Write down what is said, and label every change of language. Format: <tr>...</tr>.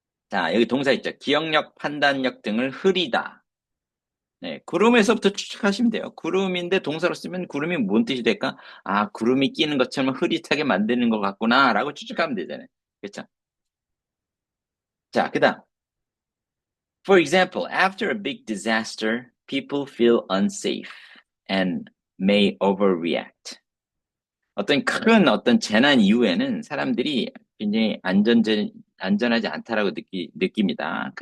<ko>자, 여기 동사 있죠. 기억력, 판단력 등을 흐리다. 네, 구름에서부터 추측하시면 돼요. 구름인데 동사로 쓰면 구름이 뭔 뜻이 될까? 구름이 끼는 것처럼 흐릿하게 만드는 것 같구나 라고 추측하면 되잖아요. 그렇죠? 자, 그 다음.</ko> <en>For example, after a big disaster, people feel unsafe and may overreact.</en> <ko>어떤 재난 이후에는 사람들이 굉장히 안전하지 않다라고 느낍니다.</ko>